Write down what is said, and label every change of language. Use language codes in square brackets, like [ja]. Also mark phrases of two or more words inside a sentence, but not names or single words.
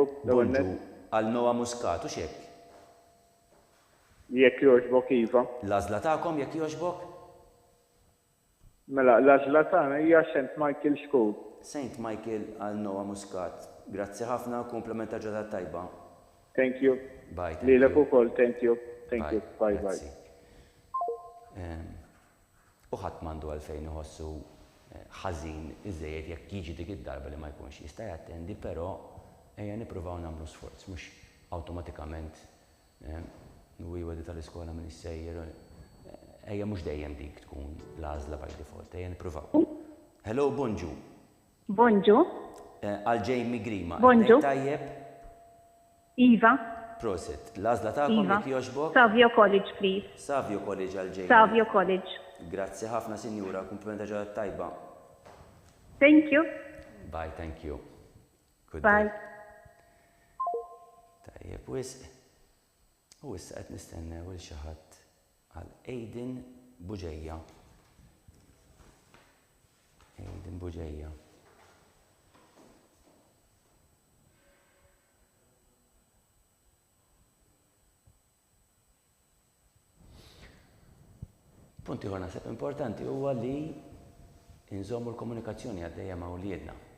[mt] Bonġu għal Noa Muscat u x'hekk? Jekk jogħġbok Iva. L-għażla tagħkom jekk jogħġbok? Mela, l-għażla tagħna hija St. Michael School. St. Michael għal Noa Muscat. Grazzi ħafna, komplementa ġurnata tajba. [en] Thank you. Bye. [mt] Lilek ukoll, [en] thank you. Thank you. Bye bye. [mt] U ħadd m'għandu għalfejn iħossu ħażin iżejjed jekk jiġi dik id-darba li ma jkunx jista' jattendi, però ejja nippruvaw nagħmlu sforz, mhux awtomatikament wedi tal-iskola min issejjer. Ejja mhux dejjem dik tkun l-għażla [en] by default, [mt] ejja nippruvaw. Hello, bonġu. Bonġu. Għal Jamie Grima. Bonġu. Tajjeb. Iva. Proset. L-għażla tagħkom Iva. jekk jogħġbok? [en] Savio College, please. [mt] Savio College għal Jamie. Savio College. Grazzi ħafna sinjura, komplimenta ġurnata tajba. [en] Thank you. Bye, thank you. Good Bye. day. [mt] Tajjeb, u issa qed nistennew il xi ħadd għal Aiden Buġejja. Aiden Buġejja. Punti ieħor naħseb importanti huwa li nżommu l-komunikazzjoni għaddejja ma' wliedna.